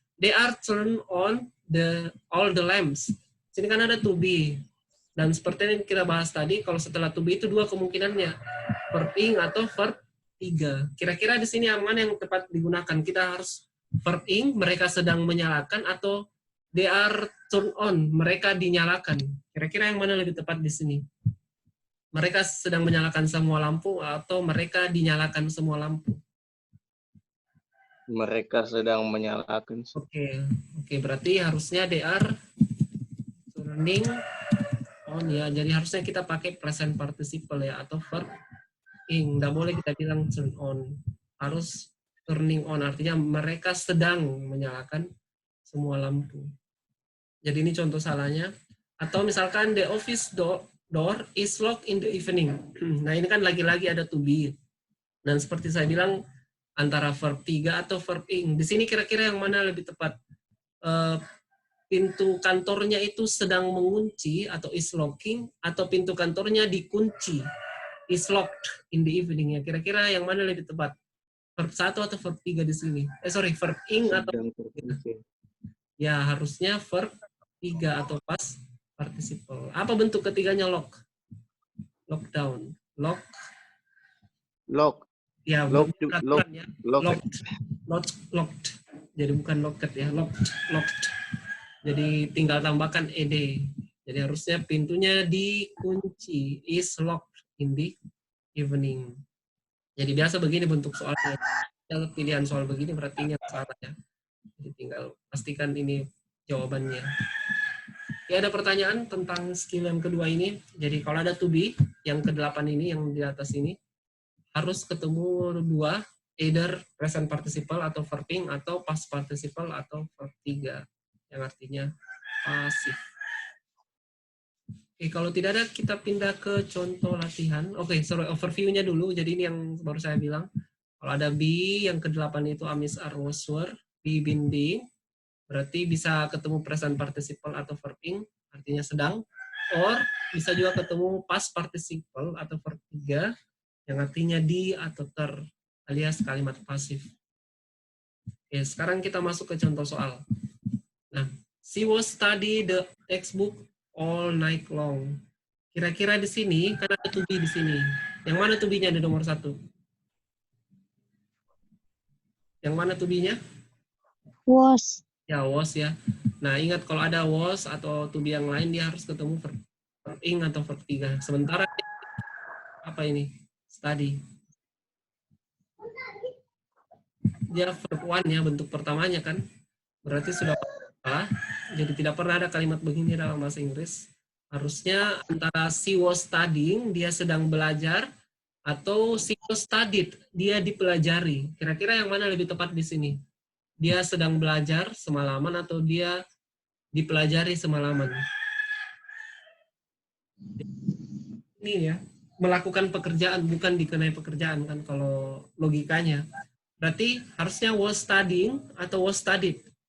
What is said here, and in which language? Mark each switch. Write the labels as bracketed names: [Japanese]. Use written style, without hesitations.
[English] They are turned on all the lamps. [Indonesian] Sini kan ada to be. Dan seperti yang kita bahas tadi, kalau setelah to be itu 2 kemungkinannya. Verb ing atau verb 3. Kira-kira di sini yang mana yang tepat digunakan? Kita harus verb ing, mereka sedang menyalakan, atau [English] they are turned on, [Indonesian] mereka dinyalakan. Kira-kira yang mana lebih tepat di sini? Mereka sedang menyalakan semua lampu atau mereka dinyalakan semua lampu? Mereka sedang menyalakan. Oke, berarti harusnya [English] they are turning on [Indonesian] ya. Jadi harusnya kita pakai present participle ya atau verb ing. Nggak boleh kita bilang turn on. Harus turning on, artinya mereka sedang menyalakan semua lampu. Jadi ini contoh salahnya. Atau misalkan [English] the office door door is locked in the evening. [Indonesian] Nah, ini kan lagi-lagi ada to be. Dan seperti saya bilang, antara verb 3 atau verb ing. Di sini kira-kira yang mana lebih tepat? Pintu kantornya itu sedang mengunci atau [English] is locking, [Indonesian] atau pintu kantornya dikunci, [English] is locked in the evening. [Indonesian] Ya, kira-kira yang mana lebih tepat? Verb 1 atau verb 3 di sini? Verb ing atau Sedang terkunci. ya harusnya verb 3 atau past participle. Apa bentuk ketiganya lock? Lockdown. Lock. Lock. Ya, Lock. peraturan ya. Lock. Locked. Jadi bukan locked ya, locked. Jadi tinggal tambahkan ed. Jadi harusnya pintunya dikunci, [English] is locked in the evening. [Indonesian] Jadi biasa begini bentuk soalnya. Kalau pilihan soal begini berarti ini salah ya. Jadi tinggal pastikan ini jawabannya. Ya, ada pertanyaan tentang skill yang kedua ini. Jadi kalau ada to be, yang ke-8 ini, yang di atas ini, harus ketemu dua, either present participle atau verbing, atau past participle atau verb 3, yang artinya pasif. Oke, kalau tidak ada, kita pindah ke contoh latihan. Oke, overview-nya dulu. Jadi ini yang baru saya bilang. Kalau ada be, yang ke-8 itu amis are was were, be been being, berarti bisa ketemu present participle atau verbing, artinya sedang, or bisa juga ketemu past participle atau verb 3, yang artinya di atau ter, alias kalimat pasif. Oke, sekarang kita masuk ke contoh soal. [English] Nah, she was study the textbook all night long. [Indonesian] Kira-kira di sini, kan ada to be di sini. Yang mana to be-nya di nomor 1? Yang mana to be-nya? Was. Ya, was ya. Nah, ingat kalau ada was atau to be yang lain, dia harus ketemu verb ing atau verb 3. Sementara, apa ini? Study. Dia verb 1 ya, bentuk pertamanya kan. Berarti sudah salah. Jadi tidak pernah ada kalimat begini dalam bahasa Inggris. Harusnya antara [English] she was studying, [Indonesian] dia sedang belajar, atau [English] she was studied, [Indonesian] dia dipelajari. Kira-kira yang mana lebih tepat di sini? Dia sedang belajar semalaman atau dia dipelajari semalaman? Ini ya, melakukan pekerjaan, bukan dikenai pekerjaan kan kalau logikanya. Berarti harusnya [English] was studying [Indonesian] atau [English] was studied.